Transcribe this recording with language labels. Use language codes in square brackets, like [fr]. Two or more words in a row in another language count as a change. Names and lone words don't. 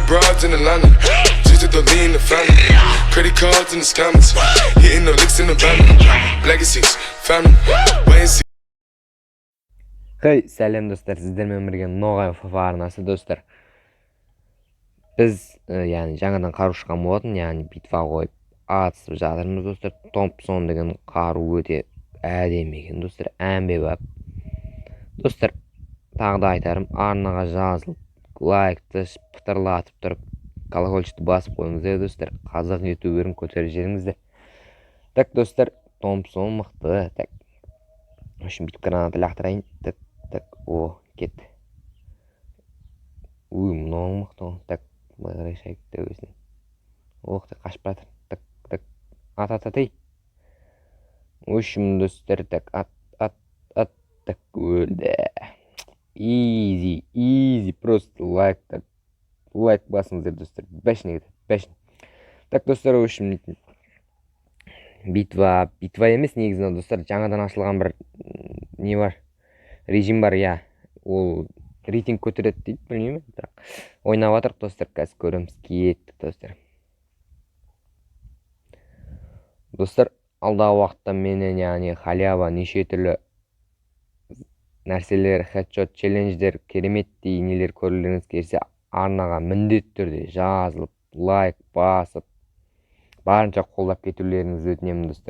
[en] broads in Atlanta. Just to lean the family. Credit cards and the scammers. Hitting the licks in the van. Legacies, family. Wait and see. [tr] Hey, selam dostlar, sizlerle birge Noğay Fafarnası dostlar. Biz yani [kk] жаңадан қару шыққан болатын, яғни битва қойып атысып жатырмыз достар. Томпсон деген қару өте әдемі екен достар, әмбебап. Достар, тағы да айтарым, арнаға жазылып, лайкты пытырлатып тұрып, колокольчикті басып қойыңыздар достар. Қазақ ютуберін көтеріп жіберіңіздер. Так достар, Томпсон мықты. [ru] Так. В общем, [kk] бүйтіп гранаты лақтырайын. Так, о, кетті. Мынау мықты. Так, былай қарай шайып тәуесінен. Ох, так қашып жатыр. Так. Ат. [ru] В общем, [kk] достар, так, ат. Так, өлді. Easy, просто лайк басыңыздар достар. Бәшіне кетеді, бәшіне. Так, достар, [ru] в общем, [kk] битва емес негізінен достар, жаңадан ашылған бір не бар, режим бар, я. Ол рейтинг көтереді дейді, білмеймін, бірақ ойнап жатырық достар, қазір көреміз, кеттік достар. Достар, алдағы уақытта менен яғни халява неше түрлі нәрселер, хедшот, челлендждер, кереметтей нелер көргілеріңіз келсе, арнаға міндетті түрде жазылып, лайк басып, барынша қолдап кетулеріңізді өтінемін достар.